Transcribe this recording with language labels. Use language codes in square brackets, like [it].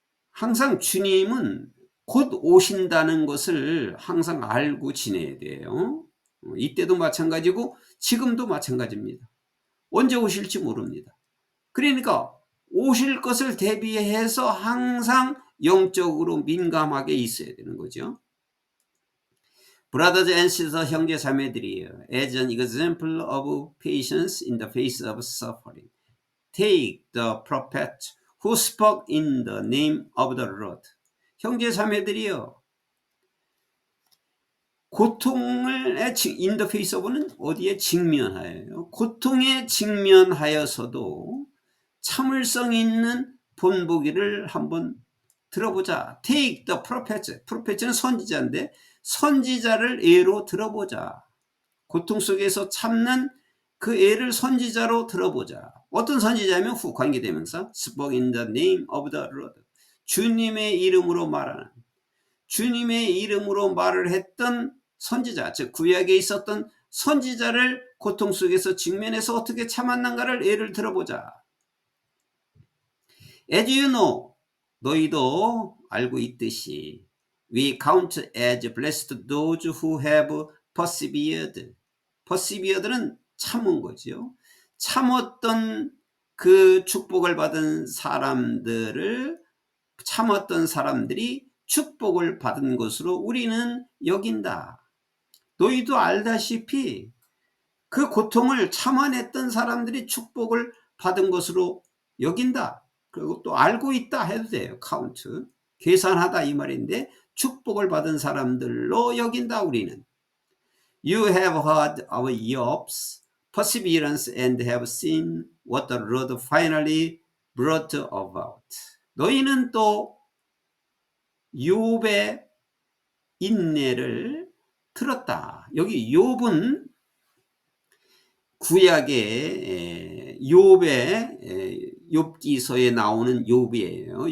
[ko] 항상 주님은 곧 오신다는 것을 항상 알고 지내야 돼요. 이때도 마찬가지고 지금도 마찬가지입니다. 언제 오실지 모릅니다. 그러니까 오실 것을 대비해서 항상 영적으로 민감하게 있어야 되는 거죠. [en] Brothers and sisters, [ko] 형제 자매들이에요. [en] As an example of patience in the face of suffering, take the prophet who spoke in the name of the Lord. [ko] 형제 자매들이요. 고통을 [en] in the face of [ko] 는 어디에 직면하여요. 고통에 직면하여서도 참을성 있는 본보기를 한번 들어보자. Take the prophet. prophet는 선지자인데 선지자를 예로 들어보자. 고통 속에서 참는 그 예를 선지자로 들어보자. 어떤 선지자면 후 관계대명사 [en] spoke in the name of the Lord. [ko] 주님의 이름으로 말하는, 주님의 이름으로 말을 했던 선지자, 즉 구약에 있었던 선지자를 고통 속에서 직면해서 어떻게 참았는가를 예를 들어보자. [en] As you know, [ko] 너희도 알고 있듯이 [en] we count as blessed those who have persevered. [ko] persevered는 참은 거죠. 참았던 그 축복을 받은 사람들을, 참았던 사람들이 축복을 받은 것으로 우리는 여긴다. 너희도 알다시피 그 고통을 참아냈던 사람들이 축복을 받은 것으로 여긴다. 그리고 또 알고 있다 해도 돼요. 카운트. 계산하다 이 말인데 축복을 받은 사람들로 여긴다 우리는. [en] You have heard of Job's perseverance and have seen what the Lord finally brought about. [ko] 너희는 또 욥의 인내를 들었다. 여기 욥은 구약의 욥의 욥기서에 나오는 욥이에요.